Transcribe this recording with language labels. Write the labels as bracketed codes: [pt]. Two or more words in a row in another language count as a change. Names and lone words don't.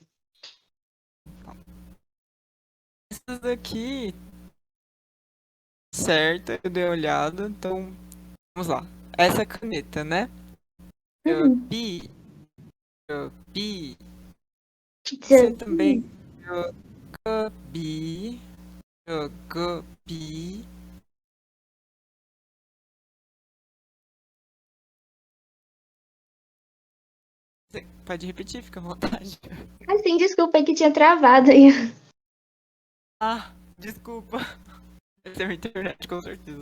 [pt] Essas daqui, certo, eu dei uma olhada, então vamos lá. Essa caneta, né? Uhum. Pi, pi. Você também Desabi. bi, bi. Você pode repetir, fica à vontade. Assim, desculpa aí que tinha travado aí. Ah, desculpa. Essa é a internet, com certeza.